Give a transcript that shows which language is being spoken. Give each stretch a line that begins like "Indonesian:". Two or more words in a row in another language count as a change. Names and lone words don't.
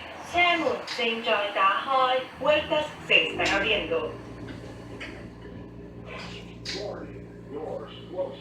Chinese: 車門正在打開。
Spanish: Puertas se están abriendo.
English: Warning, doors closing.